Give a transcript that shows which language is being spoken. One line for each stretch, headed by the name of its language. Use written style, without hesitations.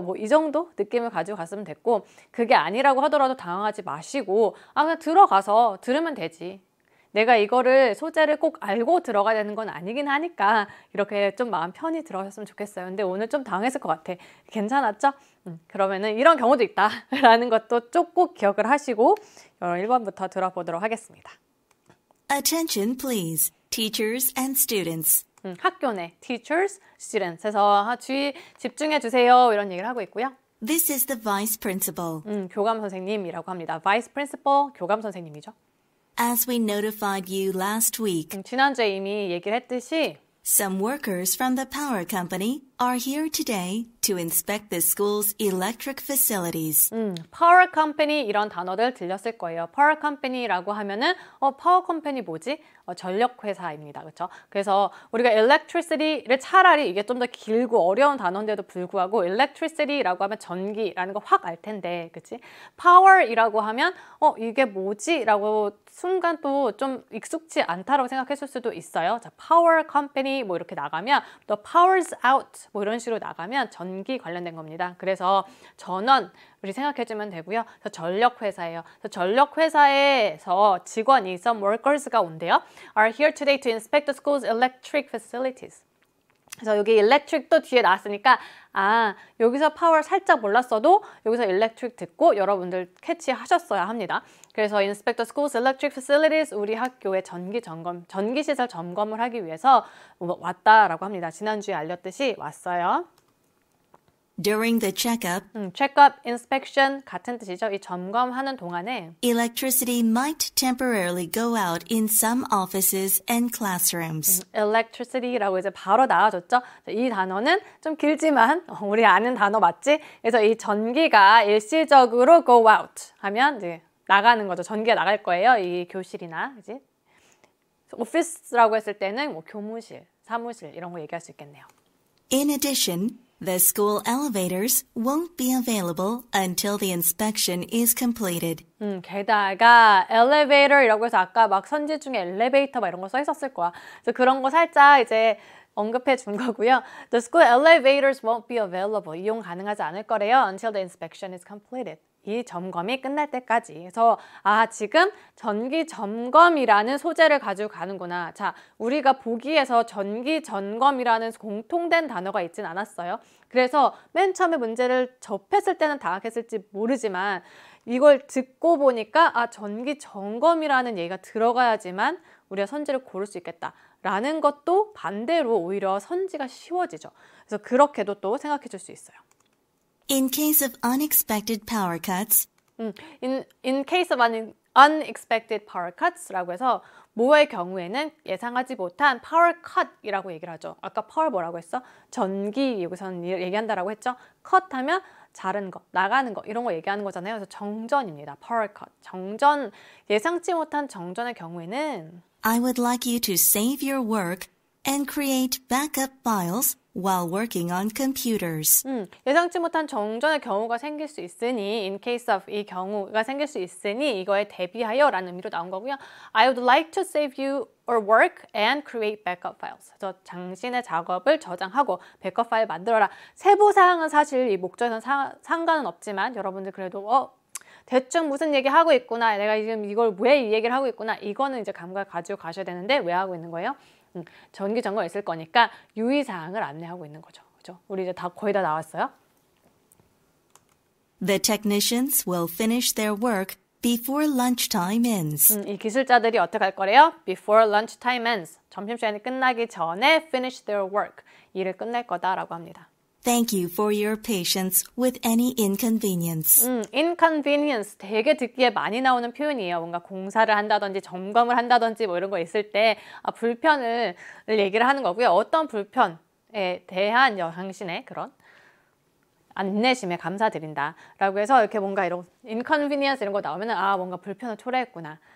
Korean: 뭐 이 정도 느낌을 가지고 갔으면 됐고 그게 아니라고 하더라도 당황하지 마시고 그냥 들어가서 들으면 되지. 내가 이거를 소재를 꼭 알고 들어가야 되는 건 아니긴 하니까 이렇게 좀 마음 편히 들어가셨으면 좋겠어요. 근데 오늘 좀 당황했을 것 같아. 괜찮았죠? 그러면은 이런 경우도 있다라는 것도 꼭 기억을 하시고 1번부터 들어보도록 하겠습니다.
English: Attention please, teachers and students.
Korean: 학교 내 teachers, students 해서 주의 집중해 주세요 이런 얘기를 하고 있고요.
English: This is the vice principal.
Korean: 교감 선생님이라고 합니다. vice principal, 교감 선생님이죠.
English: As we notified you last week,
Korean: 지난주에 이미 얘기를 했듯이
English: some workers from the power company are here today to inspect the school's electric facilities.
Korean: power company 이런 단어들 들렸을 거예요. power company라고 하면은 power company 뭐지? 전력 회사입니다. 그렇죠? 그래서 우리가 electricity를 차라리 이게 좀 더 길고 어려운 단어인데도 불구하고 electricity라고 하면 전기라는 거 확 알 텐데, 그렇지? power이라고 하면 이게 뭐지? 라고 순간 또 좀 익숙치 않다라고 생각했을 수도 있어요. 자, power company 뭐 이렇게 나가면 또 powers out 뭐 이런 식으로 나가면 전기 관련된 겁니다. 그래서 전원 우리 생각해주면 되고요. 전력 회사예요. 전력 회사에서 직원이 some workers가 온대요.
English: Are here today to inspect the school's electric facilities.
Korean: 그래서 여기 electric도 뒤에 나왔으니까 여기서 파워 살짝 몰랐어도 여기서 electric 듣고 여러분들 캐치하셨어야 합니다. 그래서
English: inspect the school's electric facilities
Korean: 우리 학교의 전기시설 점검을 하기 위해서 왔다라고 합니다. 지난주에 알렸듯이 왔어요.
English: During the checkup,
Korean: check-up, inspection 같은 뜻이죠. 이 점검하는 동안에
English: electricity might temporarily go out in some offices and classrooms.
Korean: electricity라고 이제 바로 나와줬죠. 이 단어는 좀 길지만 우리 아는 단어 맞지? 그래서 이 전기가 일시적으로 go out 하면 이제 나가는 거죠. 전기가 나갈 거예요. 이 교실이나 그지? 오피스라고 했을 때는 뭐 교무실, 사무실 이런 거 얘기할 수 있겠네요.
English: In addition, the school elevators won't be available until the inspection is completed.
Korean: 게다가 elevator이라고 해서 아까 막 선지 중에 엘리베이터 막 이런 거 써 있었을 거야. 그래서 그런 거 살짝 이제 언급해 준 거고요.
English: The school elevators won't be available.
Korean: 이용 가능하지 않을 거래요.
English: Until the inspection is completed.
Korean: 이 점검이 끝날 때까지. 그래서 지금 전기 점검이라는 소재를 가지고 가는구나. 자, 우리가 보기에서 전기 점검이라는 공통된 단어가 있진 않았어요. 그래서 맨 처음에 문제를 접했을 때는 당황했을지 모르지만 이걸 듣고 보니까 전기 점검이라는 얘기가 들어가야지만 우리가 선지를 고를 수 있겠다라는 것도 반대로 오히려 선지가 쉬워지죠. 그래서 그렇게도 또 생각해 줄 수 있어요.
English: In case of unexpected power cuts, in case of unexpected power cuts
Korean: 라고 해서 뭐의 경우에는 예상하지 못한 power cut이라고 얘기를 하죠. 아까 power 뭐라고 했어? 전기 여기서는 얘기한다라고 했죠. cut 하면 자른 거, 나가는 거 이런 거 얘기하는 거잖아요. 그래서 정전입니다. power cut. 정전, 예상치 못한 정전의 경우에는
English: I would like you to save your work and create backup files while working on computers.
Korean: 예상치 못한 정전의 경우가 생길 수 있으니 in case of 이 경우가 생길 수 있으니 이거에 대비하여 라는 의미로 나온 거고요.
English: I would like to save you or work and create backup files.
Korean: 그래서 당신의 작업을 저장하고 백업 파일 만들어라. 세부사항은 사실 이 목적에는 상관은 없지만 여러분들 그래도 대충 무슨 얘기 하고 있구나. 내가 지금 이걸 왜 이 얘기를 하고 있구나. 이거는 이제 감각을 가지고 가셔야 되는데 왜 하고 있는 거예요? 전기 점검 있을 거니까 유의사항을 안내하고 있는 거죠. 그죠? 우리 이제 다 거의 다 나왔어요.
English: The technicians will finish their work before lunchtime ends.
Korean: 이 기술자들이 어떻게 할 거래요?
English: Before lunchtime ends.
Korean: 점심시간이 끝나기 전에
English: finish their work.
Korean: 일을 끝낼 거다라고 합니다.
English: Thank you for your patience with any inconvenience.
Korean: inconvenience 되게 듣기에 많이 나오는 표현이에요. 뭔가 공사를 한다든지 점검을 한다든지 뭐 이런 거 있을 때 불편을 얘기를 하는 거고요. 어떤 불편에 대한 당신의 그런 안내심에 감사드린다 라고 해서 이렇게 뭔가 이런 inconvenience 이런 거 나오면 뭔가 불편을 초래했구나.